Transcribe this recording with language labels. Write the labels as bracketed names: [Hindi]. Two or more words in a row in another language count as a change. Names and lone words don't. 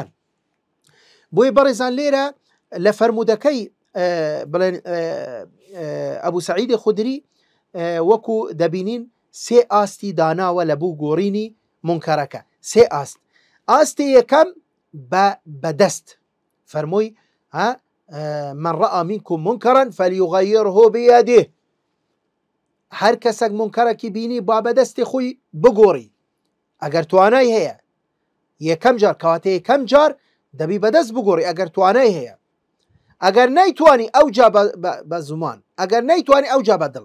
[Central Kurdish] بۆیە بەڕێزان لێرە لە فەرمودەکەی بڵێن ئەبوو سەعید خودری وەکو دەبینین سێ ئاستی داناوە لە بوو گۆڕینی منکەرەکە. سێ ئاستی یەکەم بەدەست فەرمووی [Arabic] من رأى منكم منكرا فليغيره بيده، [Central Kurdish] هەر کەسێک منکەرێکی بینی با بەدەستی خۆی بگۆڕی ئەگەر توانای هەیە. یەکەم جار کەواتە یەکەم جار دەبی بەدەست بگۆڕی ئەگەر توانای هەیە، ئەگەر نەیتوانی ئەو جا بە زومان، ئەگەر نەیتوانی ئەو جا بەدڵ.